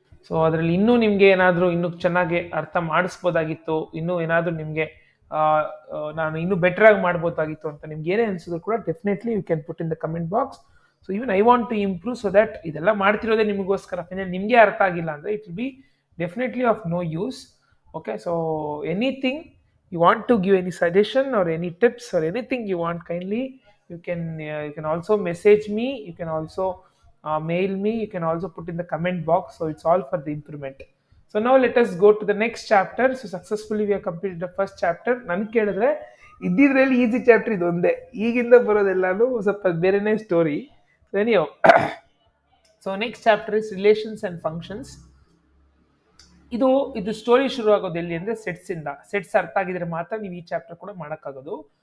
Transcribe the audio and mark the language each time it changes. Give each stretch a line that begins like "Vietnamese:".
Kannada: So ಅದರಲ್ಲಿ ಇನ್ನೂ ನಿಮಗೆ ಏನಾದರೂ ಇನ್ನೂ ಚೆನ್ನಾಗಿ ಅರ್ಥ ಮಾಡಿಸ್ಬೋದಾಗಿತ್ತು, ಇನ್ನೂ ಏನಾದರೂ ನಿಮಗೆ ನಾನು ಇನ್ನೂ ಬೆಟರ್ ಆಗಿ ಮಾಡ್ಬೋದಾಗಿತ್ತು ಅಂತ ನಿಮ್ಗೆ ಏನೇ ಅನ್ಸಿದ್ರು ಕೂಡ
English: Definitely you can put in the comment box. So even I want to improve so that
Kannada: ಇದೆಲ್ಲ ಮಾಡ್ತಿರೋದೇ ನಿಮಗೋಸ್ಕರ. ನಿಮಗೆ ಅರ್ಥ ಆಗಿಲ್ಲ ಅಂದರೆ
English: It will be definitely of no use. Okay, so anything you want to give any suggestion or any tips or anything you want, kindly you can also message me, you can also mail me, you can also put in the comment box. So it's all for the improvement. So now let us go to the next chapter. So successfully we have completed the first chapter.
Kannada: ನಾನು ಕೇಳಿದ್ರೆ ಇದ್ದಿದ್ರಲ್ಲಿ easy chapter ಇದು ಒಂದೇ, ಈಗಿಂದ ಬರೋದೆಲ್ಲಾನು ಸ್ವಲ್ಪ ಬೇರೆನೇ story.
English: So anyhow, so next chapter is relations and functions.
Kannada: ಇದು story ಶುರು ಆಗೋದು ಎಲ್ಲಿ ಅಂದ್ರೆ ಸೆಟ್ಸ್ ಇಂದ. ಸೆಟ್ಸ್ ಅರ್ಥ ಆಗಿದ್ರೆ ಮಾತ್ರ ನೀವು ಈ ಚಾಪ್ಟರ್ ಕೂಡ ಮಾಡೋಕ್ಕಾಗೋದು.